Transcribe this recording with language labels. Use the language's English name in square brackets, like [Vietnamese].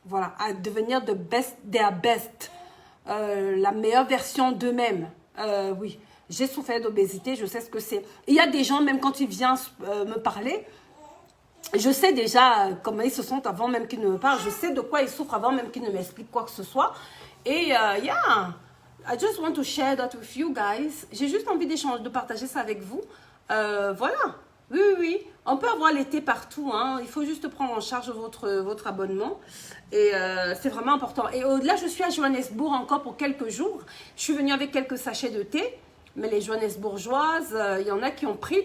[French] Voilà, à devenir [English] their best, [French] la meilleure version d'eux-mêmes. Oui, j'ai souffert d'obésité, je sais ce que c'est. Il y a des gens, même quand ils viennent me parler, je sais déjà comment ils se sentent avant même qu'ils ne me parlent. Je sais de quoi ils souffrent avant même qu'ils ne m'expliquent quoi que ce soit. [English] Et yeah, I just want to share that with you guys. [French] J'ai juste envie d'échanger, de partager ça avec vous. Voilà. Oui, oui, oui. On peut avoir l'été partout, hein. Il faut juste prendre en charge votre abonnement. Et c'est vraiment important. Et au-delà, je suis à Johannesburg encore pour quelques jours. Je suis venue avec quelques sachets de thé. Mais les Johannesburgeoises, il y en a qui ont pris.